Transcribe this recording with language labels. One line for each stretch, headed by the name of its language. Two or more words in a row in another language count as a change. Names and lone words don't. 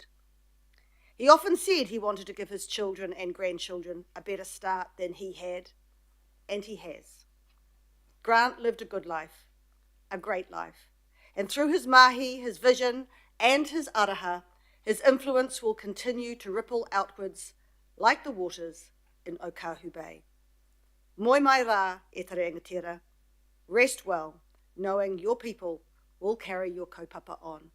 English: He often said he wanted to give his children and grandchildren a better start than he had, and he has. Grant lived a good life, a great life, and through his mahi, his vision, and his araha, his influence will continue to ripple outwards like the waters in Ōkahu Bay.
Māori: Moi mai rā e te rangatira.
English: Rest well, knowing your people will carry your kaupapa on.